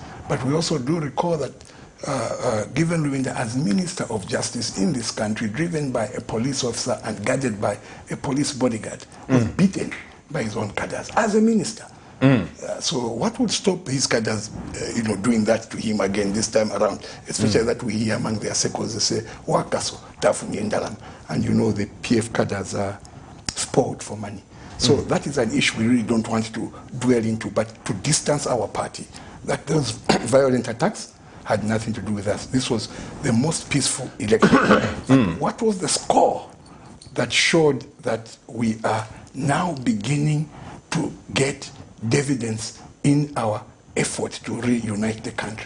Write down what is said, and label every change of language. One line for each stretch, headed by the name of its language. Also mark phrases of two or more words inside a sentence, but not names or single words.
English: But we also do recall that given Rubinda as Minister of Justice in this country, driven by a police officer and guarded by a police bodyguard, was beaten by his own cadres as a minister. So what would stop his cadres, doing that to him again this time around? Especially that we hear among their circles, they say,
Bemba: "Wakaso, tafuni endalam,"
English: and the PF cadres are spoiled for money. So that is an issue we really don't want to dwell into, but to distance our party, that those violent attacks had nothing to do with us. This was the most peaceful election. What was the score that showed that we are now beginning to get dividends in our effort to reunite the country?